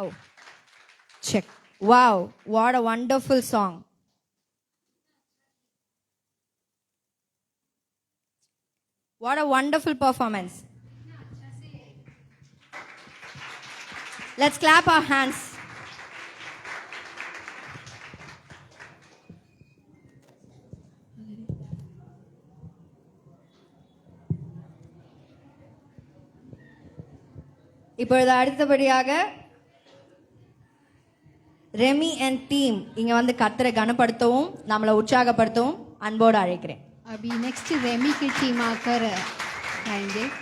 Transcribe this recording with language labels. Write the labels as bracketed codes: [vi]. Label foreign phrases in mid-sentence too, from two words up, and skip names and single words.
[en] Check. Wow, what a wonderful song. What a wonderful performance. Let's clap our hands. [ta] இப்பொழுது அடுத்தபடியாக ரெமி [en] and team [ta] இங்க வந்து கர்த்தரை கனப்படுத்தவும் நம்மளை உற்சாகப்படுத்தவும் அன்போடு அழைக்கிறேன். [hi] अभी नेक्स्ट रेमी की टीम आकर गाएंगे.